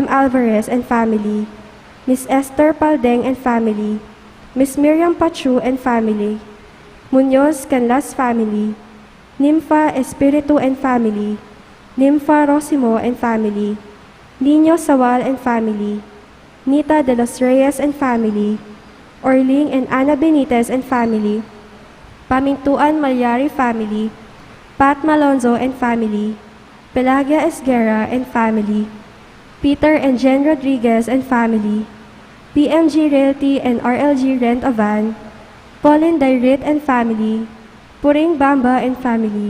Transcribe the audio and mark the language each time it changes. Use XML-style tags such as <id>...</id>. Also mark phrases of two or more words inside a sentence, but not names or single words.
<en>Alvarez and family, Miss Esther Paldeng and family, Miss Miriam Pachu and family, Munoz Canlas family, Nympha Espiritu and family, Nympha Rosimo and family, Nino Sawal and family, Nita de los Reyes and family, Orling and Ana Benitez and family, Pamintuan Malyari family, Pat Malonzo and family, Pelagia Esguerra and family, Peter and Jen Rodriguez and family, PMG Realty and RLG Rent a Van, Pauline Dairit and family, Puring Bamba and family,</en>